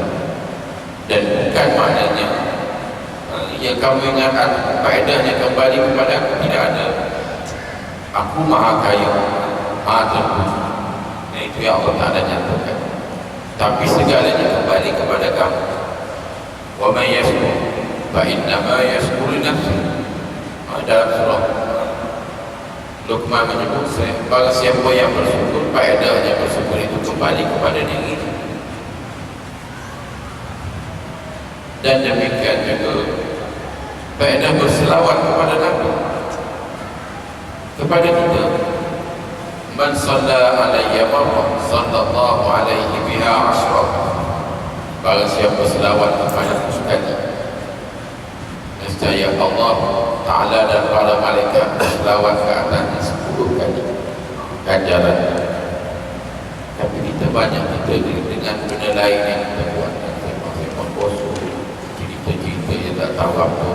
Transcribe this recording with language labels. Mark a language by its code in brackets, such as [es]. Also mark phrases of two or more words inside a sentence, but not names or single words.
[ms] Dan bukan maknanya yang kamu ingat aku, faedahnya kembali kepada aku, tidak ada. Aku maha kaya, maha terpuji. Itu yang Allah Ta'ala nyatakan. Tapi segalanya kembali kepada kamu. [ar] ومن يشكر فإنما يشكر لنفسه. [ms] Dalam surah Luqman menyebut, barang siapa yang bersyukur, faedahnya bersyukur itu kembali kepada diri. Dan demikian juga faedah berselawat kepada Nabi, kepada kita. [ar] من صلى علي مرة صلى الله عليه بها عشرا. [ms] Barang siapa selawat kepada sekali, nescaya Allah Ta'ala dan para malaikat selawat ke atasnya 10 kali ganjaran. Tapi kita banyak dengan benda lain yang kita buat, sembang-sembang kosong, cerita-cerita yang tak tahu apa.